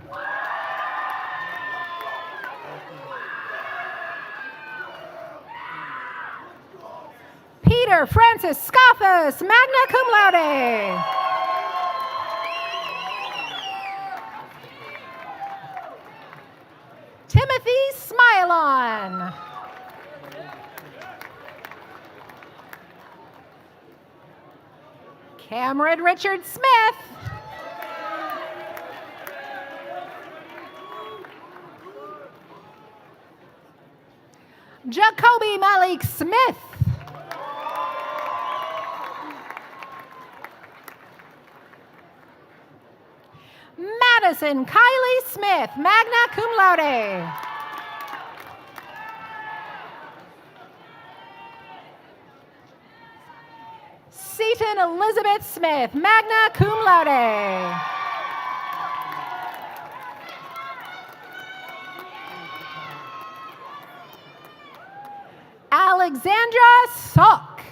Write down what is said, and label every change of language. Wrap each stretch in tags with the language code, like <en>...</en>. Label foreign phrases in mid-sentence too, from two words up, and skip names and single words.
<en>Peter Francis Scoffus,</en> <la>magna cum laude.</la> <en>Timothy Smilon. Cameron Richard Smith. Jacoby Malik Smith. Madison Kylie Smith,</en> <la>magna cum laude.</la> <en>Seaton Elizabeth Smith,</en> <la>magna cum laude.</la> <en>Alexandra Salk.</en>